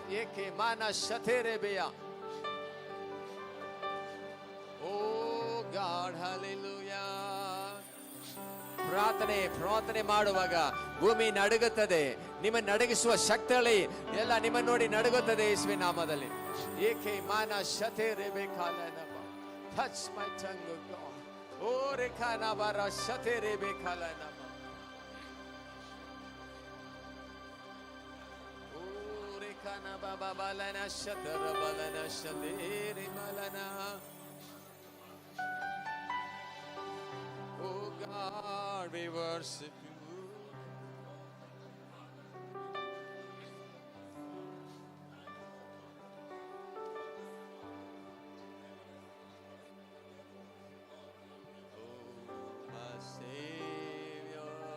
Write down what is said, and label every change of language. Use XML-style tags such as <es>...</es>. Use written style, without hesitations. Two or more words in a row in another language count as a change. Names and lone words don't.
<en>ಏಕೆ ಮಾನ ಶತೆರೆ ಬೇಯ God hallelujah.</en> <kn>ಪ್ರಾರ್ಥನೆ ಮಾಡುವಾಗ ಭೂಮಿ ನಡುಗುತ್ತದೆ. ನಿಮ್ಮ ನಡುಗಿಸುವ ಶಕ್ತಿಯಲ್ಲಿ ಎಲ್ಲ ನಿಮ್ಮ ನೋಡಿ ನಡುಗುತ್ತದೆ ಯೇಸುವಿನ ನಾಮದಲ್ಲಿ. ಏಕೆ ಮಾನ ಶತೆ ರೇಬೇಕಾಲನ</kn> <en>touch my tongue O God. ಓ ರೇಖಾನ ಬಾರ ಶತೆ ರೇಬೇಕಾಲನ ಓ ರೇಖಾನ ಬಾಬಾ ಬಾಲನ ಶತರ ಬಾಲನ ಶತೆ ರೇಮಲನ. Oh God, we worship you. Oh, my Savior.</en>